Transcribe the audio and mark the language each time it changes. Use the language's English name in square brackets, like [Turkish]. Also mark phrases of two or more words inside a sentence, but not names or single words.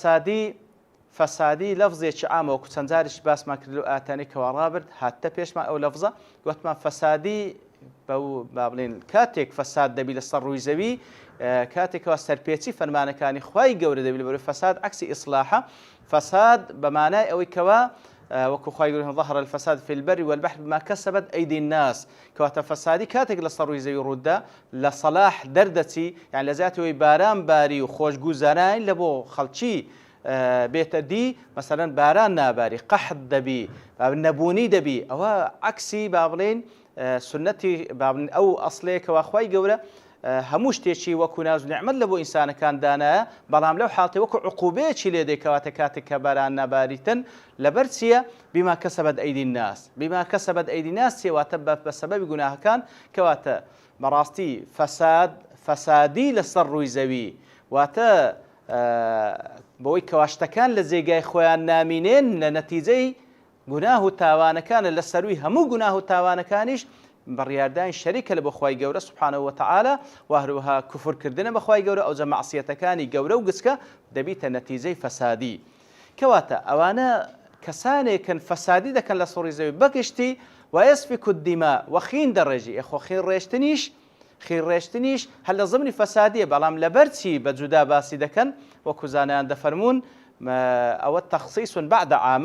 [Central Kurdish] فەسادی لەفزێکی عامە وەکو چەند جاریش باسمان کرد لەو ئاتانی کەوا ڕابرد هاتە پێشمان ئەو لەفزە گوتمان فەسادی بەو با بڵێن کاتێک فەساد دەبی لەسەر ڕووی زەوی کاتێکەوە سەرپێچی فەرمانەکانی خوای گەورە دەبی لەبەرەوەی فەساد عەکسی ئیسلاحە فەساد بە مانای ئەوەی کەوا وەکو خوای گەورە [Arabic] ظهر الفساد في البر والبحر بما كسبت أيدي الناس [Central Kurdish] کەواتە فەسادی کاتێک لەسەر ڕووی زەوی ڕوودا لە سەلاح دەردەچی یان لە زیاتەوەی باران باری و خۆشگوزارانی لە بۆ خەڵکی بێتە دی مەسەلەن باران ناباری قەحط دەبی نەبوونی دەبی ئەوە عەکسی با بڵێن سنەتی ئەو ئەسڵەیەکەوە خوای گەورە هەموو شتێکی وەکو ناز و نعمەت لە بۆ ئینسانەکان دانایە بەڵام لەو حاڵتێ وەکو عقوبەیەکی لێ دەکەواتە کاتێک کە باران ناباریتن لەبەر چییە [Arabic] بما كسبت أيدي الناس بما كسبت أيدي الناس [Central Kurdish] واتە بە سەبەبی گوناهەکان کەواتە بەڕاستی فەسادی لەسەر ڕووی زەوی واتە بەوەی کەواشتەکان لە جێگای خۆیان نامینێن لە نەتیجەی گوناه و تاوانەکانە لە سەروی هەموو گوناه و تاوانەکانیش بڕیاردانی شەریکە لە بۆ خوای گەورە [Arabic] سوبحانه وتعالى [Central Kurdish] و هەروەها کوفرکردنە بە خوای گەورە ئەوجە مەعسیەتەکانی گەورە و گچکە دەبیتە نەتیجەی فەسادی کەواتە ئەوانە کەسانێکن فەسادی دەکەن لە سەڕووی زەوی بەگشتی [Arabic] ويسفك الدماء [Central Kurdish] وخین دەڕێژی ئەخۆ خین ڕێشتنیش هەر لە زمانی فەسادیە بەڵام لەبەرچی بە جودا باسی دەکەن وەکو زانایان دەفەرمون ئەوە تەخسیص بعد عامە